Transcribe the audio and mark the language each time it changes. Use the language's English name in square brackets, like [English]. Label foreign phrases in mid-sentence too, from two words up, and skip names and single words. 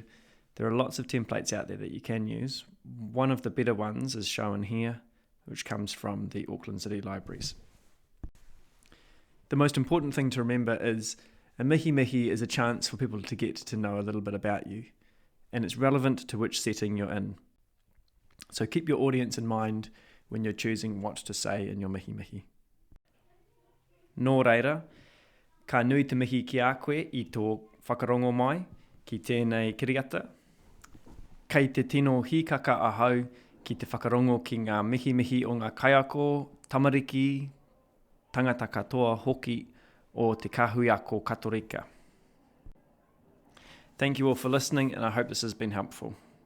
[English] There are lots of templates out there that you can use. One of the better ones is shown here, which comes from the Auckland City Libraries. The most important thing to remember is a Mihimihi is a chance for people to get to know a little bit about you, and it's relevant to which setting you're in. So keep your audience in mind when you're choosing what to say in your Mihimihi. [Māori] Nō reira, ka nui te mihi ki a koe I tō whakarongo mai ki tēnei kiriata. Kei te tino hīkaka ahau ki te whakarongo ki ngā mihimihi o ngā kaiako, tamariki, tangata katoa hoki o te kahuiako katorika. [English] Thank you all for listening, and I hope this has been helpful.